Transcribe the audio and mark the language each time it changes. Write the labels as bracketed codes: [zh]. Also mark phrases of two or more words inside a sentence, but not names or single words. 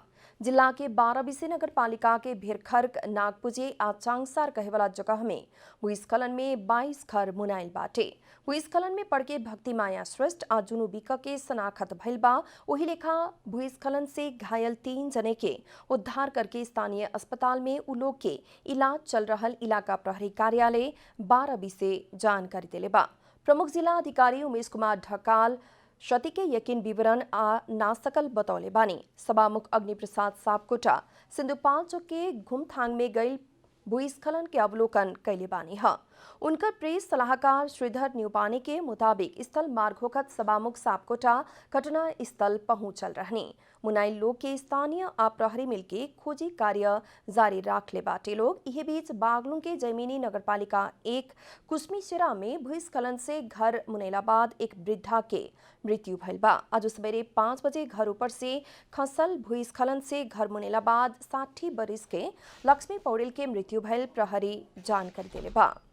[bho] जिला के 12 विषय नगरपालिका के भिरखर्क, नागपुजे आ चांगसार कहेवाला जगह में भूस्खलन में 22 घर मुनाइल बाटे। भूस्खलन में पड़ के भक्ति माया श्रेष्ठ आ जुनू बिक के शनाखत भइल बा। वही लेखा भूस्खलन से घायल 3 जने के उद्धार करके स्थानीय अस्पताल में उ लोग के इलाज चल रहल इलाका प्रहरी कार्यालय 12 विषय जानकारी देले बा। प्रमुख जिला अधिकारी उमेश कुमार ढकाल क्षति के यकीन विवरण आ नासकल बतौले बानी। सभामुख अग्निप्रसाद सापकोटा सिंधुपाल्चोक के घुमथांग में गई भूस्खलन के अवलोकन कैले बानी ह। उनकर प्रेस सलाहकार श्रीधर न्यूपाने के मुताबिक स्थल मार्ग होखत सभामुख सापकोटा घटना स्थल पहुंचल रहनी। मुनाइल लोग के स्थानीय आ प्रहरी मिलके खोजी कार्य जारी राखले बाटे लोग। इहे बीच बागलुंग के जैमिनी नगरपालिका 1 कुसमीसेरा में भूस्खलन से घर मुनैला बाद एक वृद्धा के मृत्यु भइल बा। आज सवेरे 5 बजे घर ऊपर से खसल भूस्खलन से घर मुनैला बाद 60 बरिस के लक्ष्मी पौडेल के मृत्यु भइल प्रहरी जानकारी देले बा।